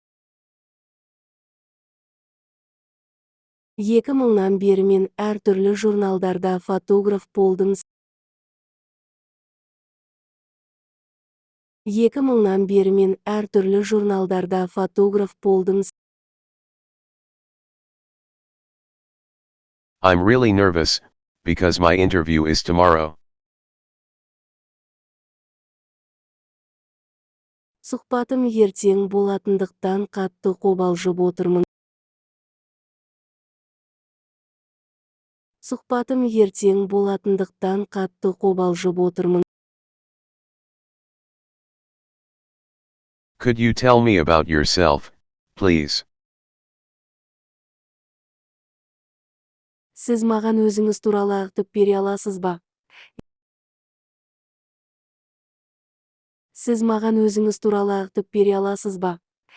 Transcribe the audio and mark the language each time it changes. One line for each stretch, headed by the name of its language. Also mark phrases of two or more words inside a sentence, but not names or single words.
Kazakh: 2000-нан бері мен әртүрлі журналдарда фотограф болдым. 2000-нан бері мен әртүрлі журналдарда фотограф болдым.
English: I'm really nervous, because my interview is tomorrow.
Kazakh: Сұхбатым ертең болатындықтан қатты қобалжып отырмын. Сұхбатым ертең болатындықтан қатты қобалжып отырмын.
English: Could you tell me about yourself, please?
Kazakh: Сіз маған өзіңіз туралы айтып бере аласыз ба? Сіз маған өзіңіз туралы айтып бере аласыз ба?